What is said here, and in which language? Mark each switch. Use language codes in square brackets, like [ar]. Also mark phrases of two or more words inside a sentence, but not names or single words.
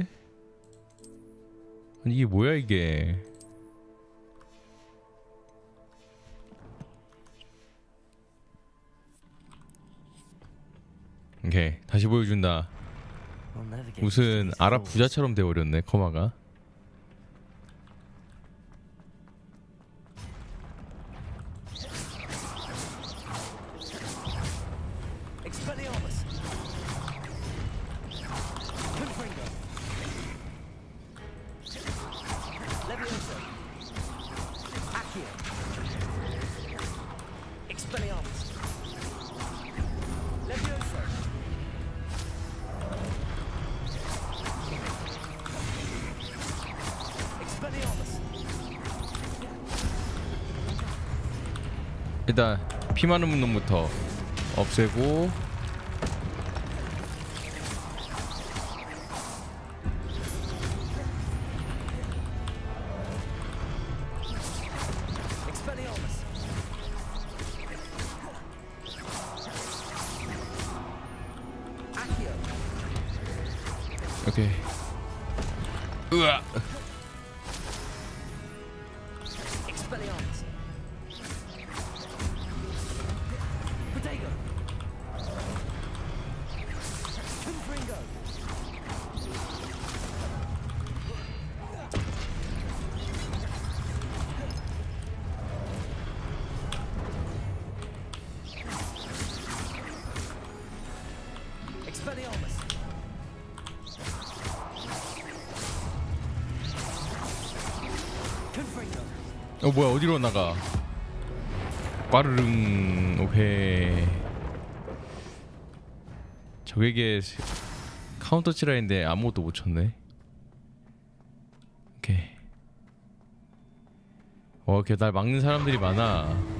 [ko] 아니 이게 뭐야 이게? 오케이, 다시 보여준다. 무슨 아랍 부자처럼 돼버렸네 커마가. Expelliarmus. Confringo. Levioso. Accio. Expelliarmus. Levioso. Expelliarmus. 일단 피 많은 놈부터 없애고. Expelliarmus. Accio. 오케이. 으아. Expelliarmus. Protego. Confringo. Expelliarmus. Confringo. 뭐야 어디로 나가? 빠르릉. 오케이. 적에게 카운터 치라인데 아무것도 못 쳤네. 오케이. 걔 날 막는 사람들이 많아.